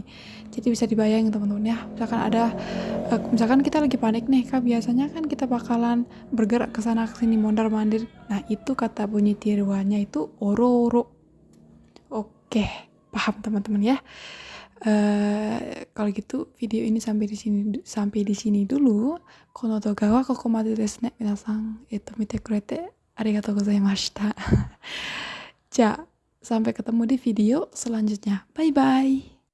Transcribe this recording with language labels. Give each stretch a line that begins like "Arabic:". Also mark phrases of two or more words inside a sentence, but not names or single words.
Indonesian: Jadi bisa dibayangin, teman-teman ya. Misalkan kita lagi panik nih, biasanya kan kita bakalan bergerak ke sana ke sini, mondar-mandir. Nah, itu kata bunyi tiruannya itu oro-oro. Oke, paham teman-teman ya. Kalau gitu video ini sampai di sini dulu.
Japanese: この動画はここまでですね. 皆さん、見てくれてありがとうございました.
Indonesian: Sampai ketemu di video selanjutnya. Bye-bye.